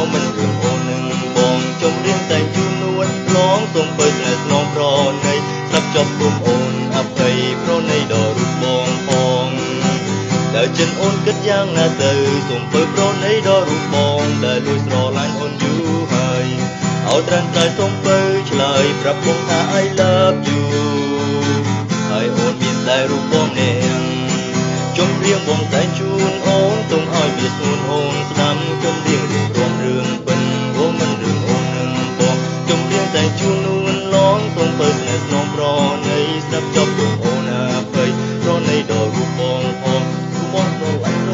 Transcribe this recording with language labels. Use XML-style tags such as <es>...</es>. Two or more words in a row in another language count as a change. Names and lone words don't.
<km>មិនរឿងអូននឹងបងចំរៀងតែជូននួនឡងសូមបើស្នេហ៍ស្នងប្រណីស្ដាប់ចប់គុំអូនអភ័យប្រណីដល់រូបបងផងដើរចិនអូនគិតយ៉ាងណាទៅសូមបើប្រណីដល់រូបបងដែលលួចស្រឡាញ់អូនយូរហើយអោ ត្រឹមតែសូមបើឆ្លើយប្រាប់បងថា</km> <en>I love you</en> <km>ហើយអូនមានតែរូបបងនាងជុំរៀងបងតែជូនអូនទុំឲ្យវាសួនអូនស្ដាំជុំរៀងរៀបរួមរឿងពិនអូមិន រឿងអូននឹងបងជុំរៀងតែជូននួនឡងទុំបើស្នេហ៍ស្នងប្រណីស្ដាប់ចប់ទុំអូនអភ័យប្រណីដល់រូបបងផងបងស្រឡាញ់រ</km>